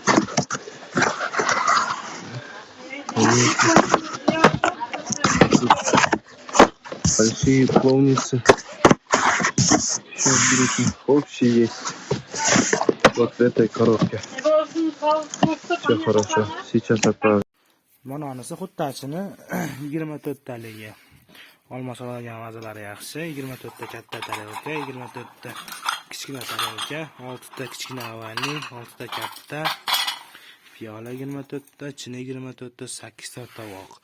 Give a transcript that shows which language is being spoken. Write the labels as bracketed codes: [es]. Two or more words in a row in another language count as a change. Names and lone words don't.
[ru] Тут большие полницы. Еще другие общие есть. Вот в этой коробке. Все хорошо. Сейчас отправлю. [uz] Mana onasi xuttachini 24 taligi. Olmos olgan mazalari yaxshi. 24 ta katta tarelka, 24 ta kichkina tarelka, 6 ta kichkina avalli, 6 ta katta, piyola 24 ta, chini 24 ta, 8 ta tovoq.